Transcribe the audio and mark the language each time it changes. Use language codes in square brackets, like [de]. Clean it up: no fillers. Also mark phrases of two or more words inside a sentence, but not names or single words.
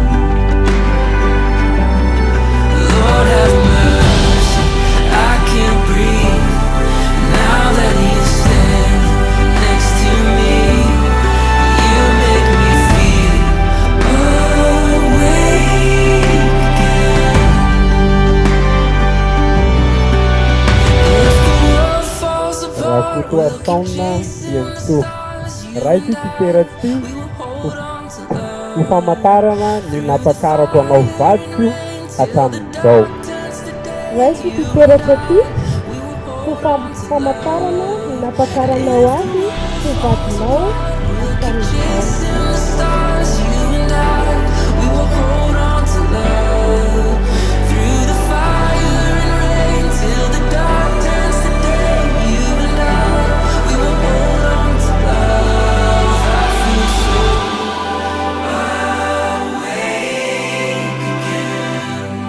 [en] Lord have mercy, I can't breathe now that you stand next to me. You make me feel awake again. If the world falls apart, [mg] Raha taona ianto raiky titeraty ho famantarana ny nampakarako anao vadiko hatramin'izao. Raisy titeraka ty ho famantarana ny nampakaranao azy ho vadinao hatramin'izao. [en] in the stars, you and I, we will hold on to love through the fire and rain till the dark turns to day. You and I, we will hold on to love. I feel so awake again.